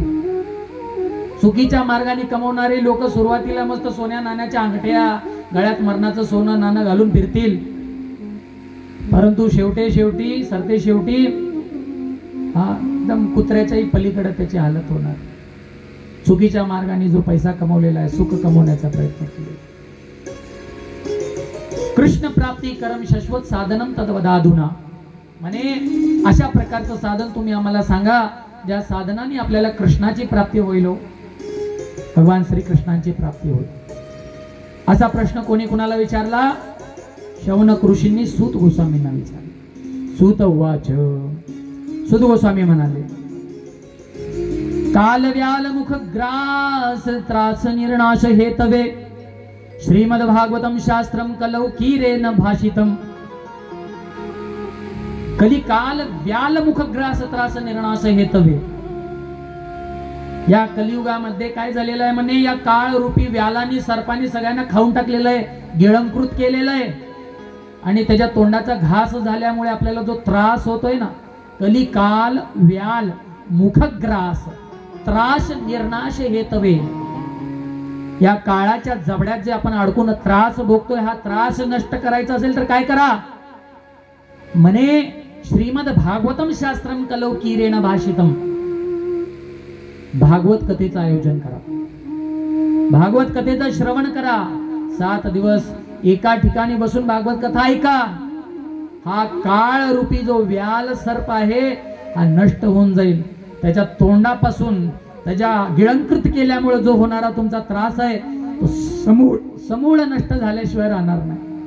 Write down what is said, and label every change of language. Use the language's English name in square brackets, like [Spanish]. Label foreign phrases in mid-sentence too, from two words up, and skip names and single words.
[Marathi] चुकीच्या मार्गाने कमवणारे लोक सुरुवातीला मस्त सोन्या नाण्याच्या अंगठ्या, गळ्यात मरणाचं सोनं नाणं घालून फिरतील, परंतु शेवटी सरते शेवटी हा एकदम कुत्र्याच्याही पलीकडे त्याची हालत होणार. चुकीच्या मार्गाने जो पैसा कमवलेला आहे, सुख कमवण्याचा प्रयत्न केला. [Sanskrit] कृष्ण प्राप्ती करम शाश्वत साधनम तद्वदाधुना. [Marathi] म्हणे अशा प्रकारचं साधन तुम्ही आम्हाला सांगा, ज्या साधनाने आपल्याला कृष्णाची प्राप्ती होईल, भगवान श्रीकृष्णांची प्राप्ती होईल. असा प्रश्न कोणी कुणाला विचारला? शौनक ऋषींनी सूत गोस्वामींना विचारला. [Sanskrit] सूत उवाच. [Marathi] सूत गोस्वामी म्हणाले, [Sanskrit] काल व्याल मुख ग्रास त्रास निर्नाश हेतवे श्रीमद भागवतम शास्त्रम कलौकीरेन भाषितम. कली काल व्याल मुख ग्रास त्रास निर्नाश हेतवे. [Marathi] या कलियुगामध्ये काय झालेलं आहे म्हणे, या काळ रूपी व्यालानी सर्पानी सगळ्यांना खाऊन टाकलेलं आहे, गिळंकृत केलेलं आहे. आणि त्याच्या तोंडाचा घास झाल्यामुळे आपल्याला जो त्रास होतोय ना, [Sanskrit] कली काल व्याल मुखग्रास त्रास निर्नाश हेतवे. [Marathi] या काळाच्या जबड्यात जे आपण अडकून त्रास भोगतोय, हा त्रास नष्ट करायचा असेल तर काय करा म्हणे, [Sanskrit] श्रीमद भागवतम शास्त्रम कलौकीरेण भाषितम. [Marathi] भागवत कथेचं आयोजन करा, भागवत कथेचं श्रवण करा. 7 दिवस एका ठिकाणी बसून भागवत कथा ऐका. हा काळ रूपी जो व्याल सर्प आहे हा नष्ट होऊन जाईल. त्याच्या तोंडापासून त्याच्या गिळंकृत केल्यामुळे जो होणारा तुमचा त्रास आहे तो समूळ नष्ट झाल्याशिवाय राहणार नाही.